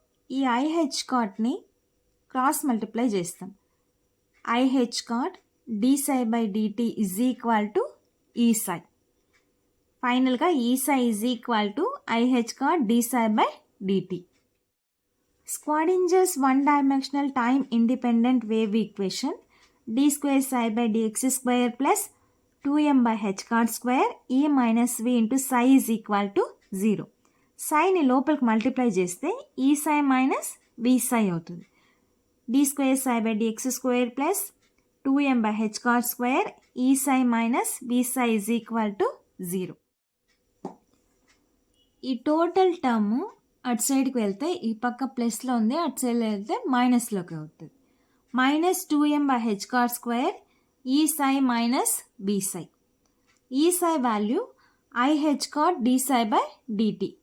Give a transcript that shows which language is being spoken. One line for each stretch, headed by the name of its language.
Telugu: ఈ IH కాట్ని cross multiply చేస్తాం.
English: I h cot d psi by dt is equal to e psi. ఫైనల్గా e psi is equal to i h cot d psi by dt. Schrodinger's one dimensional time independent wave equation d square psi by dx square plus 2m by h cot square e minus v into psi is equal to 0.
Telugu: psiని లోపలికి multiply చేస్తే ఈ psi minus v psi అవుతుంది.
English: d square psi by dx square plus 2m by h cot square e psi minus v psi is equal to 0.
Telugu: ఈ total term అటు సైడ్కి వెళ్తే ఈ పక్క ప్లస్లో ఉంది, అటు సైడ్ వెళ్తే మైనస్లోకి అవుతుంది.
English: Minus 2m by h cot square e psi minus v psi. E psi value i h cot d psi by dt.